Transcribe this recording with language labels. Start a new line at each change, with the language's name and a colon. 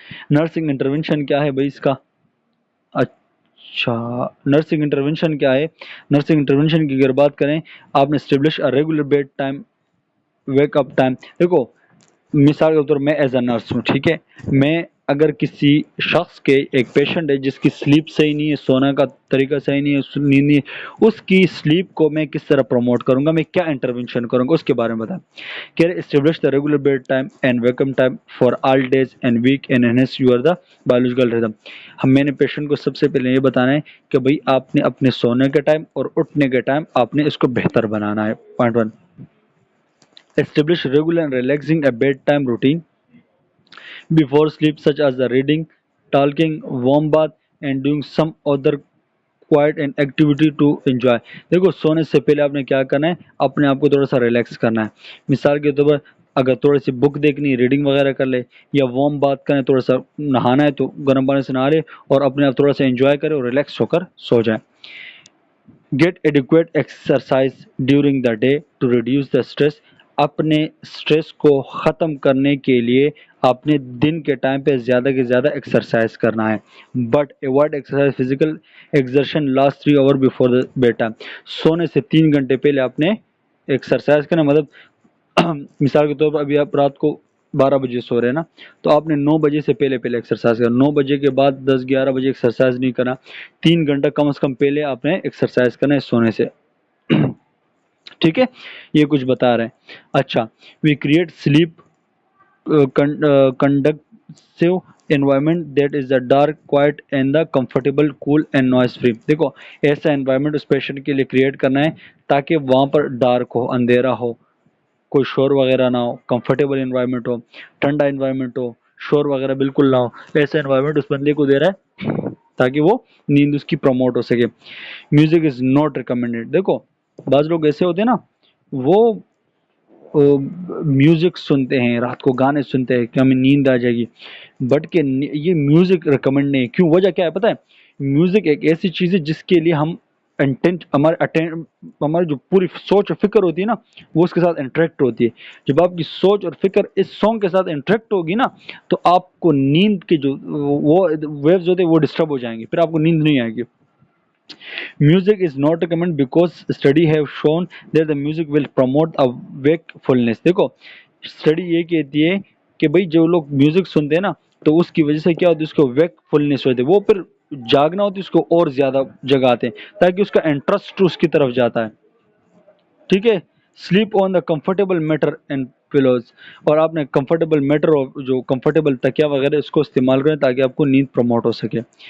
Urdu: Nursing intervention کیا ہے بھائی اس کا؟ اچھا نرسنگ انٹروینشن کیا ہے؟ نرسنگ انٹروینشن کی اگر بات کریں، آپ نے
English: Establish regular bedtime, wake up time.
Urdu: دیکھو مثال کے طور میں ایز اے نرس ہوں، ٹھیک ہے، میں اگر کسی شخص کے ایک پیشنٹ ہے جس کی سلیپ صحیح نہیں ہے، سونا کا طریقہ صحیح نہیں ہے، نیند نہیں ہے، اس کی سلیپ کو میں کس طرح پروموٹ کروں گا، میں کیا انٹروینشن کروں گا، اس کے بارے میں بتائیں.
English: کہ establish the regular bedtime and wake up time for all days and weekend enhance your the biological rhythm.
Urdu: میں نے پیشنٹ کو سب سے پہلے یہ بتانا ہے کہ بھائی آپ نے اپنے سونے کے ٹائم اور اٹھنے کے ٹائم آپ نے اس کو بہتر بنانا ہے. Point 1.
English: Establish regular and relaxing a bedtime routine before sleep, such as the reading, talking, warm bath, and doing some other quiet and activity to enjoy.
Urdu: دیکھو سونے سے پہلے آپ نے کیا کرنا ہے، اپنے آپ کو تھوڑا سا ریلیکس کرنا ہے. مثال کے طور پر اگر تھوڑی سی بک دیکھنی، ریڈنگ وغیرہ کر لے، یا وارم بات کریں، تھوڑا سا نہانا ہے تو گرم پانی سے نہا لے اور اپنے آپ تھوڑا سا انجوائے کرے اور ریلیکس ہو کر سو جائے.
English: Get adequate exercise during the day to reduce the stress.
Urdu: اپنے اسٹریس کو ختم کرنے کے لیے اپنے دن کے ٹائم پہ زیادہ سے زیادہ ایکسرسائز کرنا ہے.
English: But avoid exercise physical exertion last 3 hours before the bedtime.
Urdu: سونے سے 3 گھنٹے پہلے آپ نے ایکسرسائز کرنا. مطلب مثال کے طور پر ابھی آپ رات کو 12 بجے سو رہے ہیں نا، تو آپ نے 9 بجے سے پہلے ایکسرسائز کرنا. 9 بجے کے بعد 10-11 بجے ایکسرسائز نہیں کرنا. 3 گھنٹہ کم از کم پہلے آپ نے ایکسرسائز کرنا ہے سونے سے. ٹھیک ہے، یہ کچھ بتا رہے ہیں.
English: اچھا، we create sleep conducive environment that is the dark, quiet and the comfortable, cool and noise free.
Urdu: دیکھو ایسا انوائرمنٹ اس پیشنٹ کے لیے کریٹ کرنا ہے تاکہ وہاں پر ڈارک ہو، اندھیرا ہو، کوئی شور وغیرہ نہ ہو، کمفرٹیبل انوائرمنٹ ہو، ٹھنڈا انوائرمنٹ ہو، شور وغیرہ بالکل نہ ہو. ایسا انوائرمنٹ اس بندے کو دے رہا ہے تاکہ وہ نیند اس کی پروموٹ ہو سکے.
English: Music is not recommended.
Urdu: دیکھو بعض لوگ ایسے ہوتے ہیں نا، وہ میوزک سنتے ہیں، رات کو گانے سنتے ہیں کہ ہمیں نیند آ جائے گی، بٹ کہ یہ میوزک ریکمنڈ نہیں ہے. کیوں؟ وجہ کیا ہے پتہ ہے؟ میوزک ایک ایسی چیز ہے جس کے لیے ہم انٹینٹ ہماری جو پوری سوچ اور فکر ہوتی ہے نا وہ اس کے ساتھ انٹریکٹ ہوتی ہے. جب آپ کی سوچ اور فکر اس سانگ کے ساتھ انٹریکٹ ہوگی نا تو آپ کو نیند کے جو وہ ویوز ہوتے ہیں وہ ڈسٹرب ہو جائیں گے، پھر آپ کو نیند نہیں آئے گی.
English: Music is not recommended because study have shown that the music will promote a wakefulness.
Urdu: دیکھو اسٹڈی یہ کہتی ہے کہ بھئی جو لوگ میوزک سنتے ہیں نا تو اس کی وجہ سے کیا ہوتی ہے، اس کو ویکفلنس ہوتی ہے، وہ پھر جاگنا ہوتی ہے اس کو اور زیادہ جگاتے ہیں تاکہ اس کا انٹرسٹ اس کی طرف جاتا ہے. ٹھیک ہے.
English: sleep on the comfortable mattress and pillows,
Urdu: اور آپ نے کمفرٹیبل میٹر اور جو کمفرٹیبل تکیا وغیرہ اس کو استعمال کریں تاکہ آپ کو نیند پروموٹ ہو سکے.